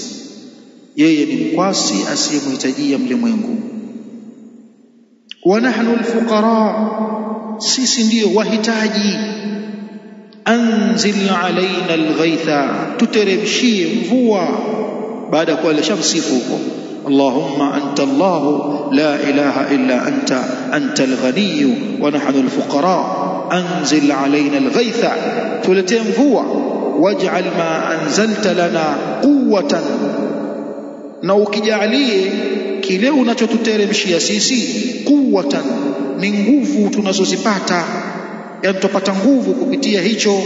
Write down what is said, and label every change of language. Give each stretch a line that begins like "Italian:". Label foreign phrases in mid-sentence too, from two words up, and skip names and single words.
Swahili: Yeye ni mkwasi asiyemhitajia mlimwengu.
Arabic: ونحن الفقراء,
Swahili: sisi ndio wahitaji.
Arabic: أنزل علينا الغيث,
Swahili: tuteremshie mvua. baada ya kuwa alishamsifu huko,
Arabic: اللهم أنت الله لا إله إلا أنت الغني ونحن الفقراء أنزل علينا الغيث,
Swahili: tuletee mvua.
Arabic: واجعل ما أنزلت لنا قوة,
Swahili: na ukijalie kile unachotuteremshia sisi quwwatan, ni nguvu tunazozipata, yani tupata nguvu kupitia hicho.